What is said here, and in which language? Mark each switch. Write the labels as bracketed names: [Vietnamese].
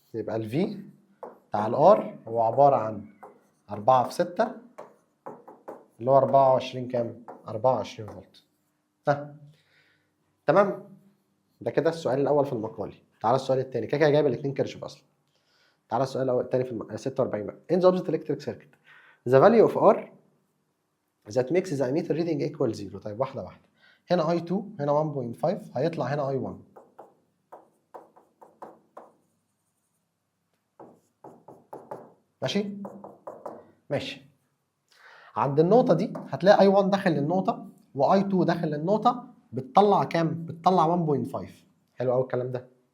[Arabic] يبقى الفي بتاع الار هو عباره عن 4 في 6 اللي هو 24 كام؟ 24 فولت. ها تمام. ده كده السؤال الاول في المقالي. تعالى السؤال الثاني، كده كده جايب الاثنين كيرشوف اصلا. تعالى السؤال الاول الثاني في 46 بقى. [English] In the opposite electric circuit the value of R that makes the ammeter reading equal 0. [Arabic] طيب واحده واحده. هنا I2 هنا 1.5 هيطلع هنا I1. ماشي؟ ماشي. عند النقطة دي هتلاقي I1 داخل للنقطة وI2 داخل للنقطة، بتطلع كام؟ بتطلع 1.5. حلو قوي الكلام ده.